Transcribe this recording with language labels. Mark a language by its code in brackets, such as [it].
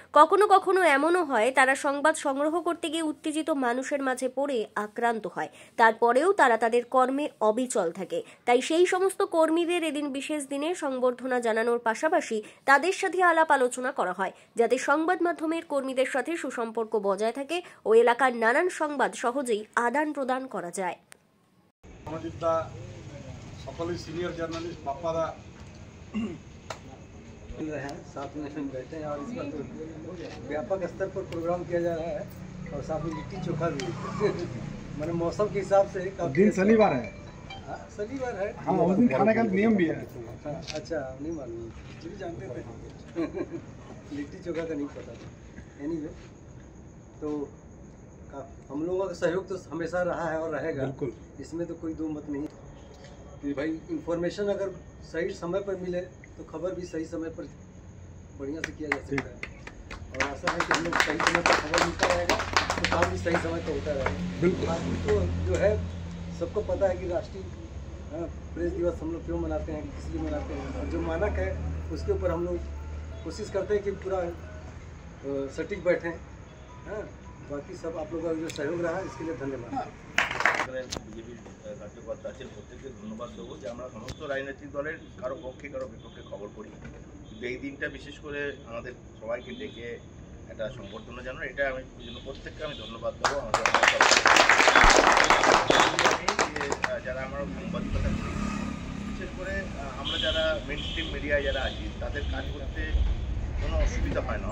[bn] কখনো কখনো এমনও হয় তারা সংবাদ সংগ্রহ করতে গিয়ে উত্তেজিত মানুষের মাঝে পড়ে আক্রান্ত হয়, তারপরেও তারা তাদের কর্মে অবিচল থাকে। তাই সেই সমস্ত কর্মীদের এদিন বিশেষ দিনে সংবর্ধনা জানানোর পাশাপাশি তাদের সাথে আলাপ আলোচনা করা হয়, যাতে সংবাদ মাধ্যমের কর্মীদের সাথে সুসম্পর্ক বজায় থাকে ও এলাকার নানান সংবাদ সহজেই আদান প্রদান করা যায়। সকলেই [hi] सीनियर जर्नलिस्ट पापादा साथ में बैठे हैं और इस पर व्यापक स्तर पर प्रोग्राम किया जा रहा है और साथ में लिट्टी चोखा भी मैंने मौसम के हिसाब से दिन शनिवार है। शनिवार है। हाँ, उस दिन खाने का नियम भी है। अच्छा, नहीं मालूम, भी जानते थे लिट्टी चोखा का नहीं पता था। एनीवे, तो हम लोगों का सहयोग तो हमेशा रहा है और रहेगा, बिल्कुल, इसमें तो कोई दो मत नहीं कि भाई इंफॉर्मेशन अगर सही समय पर मिले तो खबर भी सही समय पर बढ़िया से किया जा सकता है और आशा है कि हम लोग सही समय पर खबर मिलता रहेगा तो काम भी सही समय पर होता रहेगा। बिल्कुल, तो जो है सबको पता है कि राष्ट्रीय प्रेस दिवस हम लोग क्यों मनाते हैं, किस लिए मनाते हैं, और जो मानक है उसके ऊपर हम लोग कोशिश करते हैं कि पूरा सटीक बैठें। बाकी सब आप लोगों का जो सहयोग रहा इसके लिए धन्यवाद। [bn] বিজেপির কার্যকর্তা আছেন প্রত্যেককে ধন্যবাদ দেবো যে আমরা সমস্ত রাজনৈতিক দলের কারো পক্ষে কারো বিপক্ষে খবর করি, কিন্তু এই দিনটা বিশেষ করে আমাদের সবাইকে ডেকে একটা সংবর্ধনা জানানো, এটা আমি প্রত্যেককে আমি ধন্যবাদ দেবো। আমাদের যারা আমরা সাংবাদিকতা করি, বিশেষ করে আমরা যারা মেইন স্ট্রিম মিডিয়ায় যারা আছি তাদের কাজ করতে কোনো অসুবিধা হয় না।